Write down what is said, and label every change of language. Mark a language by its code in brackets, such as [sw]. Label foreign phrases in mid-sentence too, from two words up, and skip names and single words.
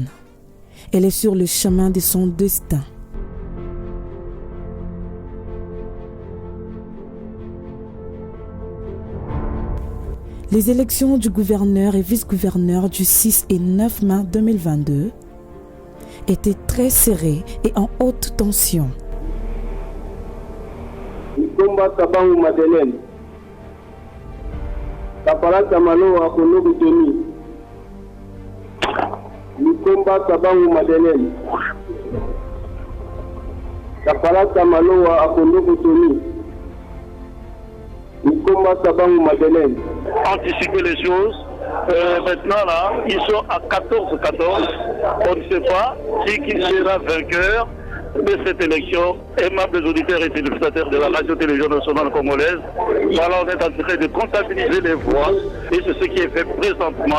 [fr] Elle est sur le chemin de son destin. Les élections du gouverneur et vice-gouverneur du 6 et 9 mai 2022 étaient très serrées et en haute tension. Nikomba Sabango Madeleine, Kaparata Maloa Konobu Tony. Nikomba Sabango Madeleine, Kaparata Maloa Konobu Tony. Nikomba Sabango Madeleine. Anticiper les choses. Maintenant là, ils sont à 14-14. On ne sait pas qui sera vainqueur de cette élection. Aimables auditeurs et téléspectateurs de la radio-télévision nationale congolaise, voilà, on est en train de comptabiliser les voix et c'est ce qui est fait présentement.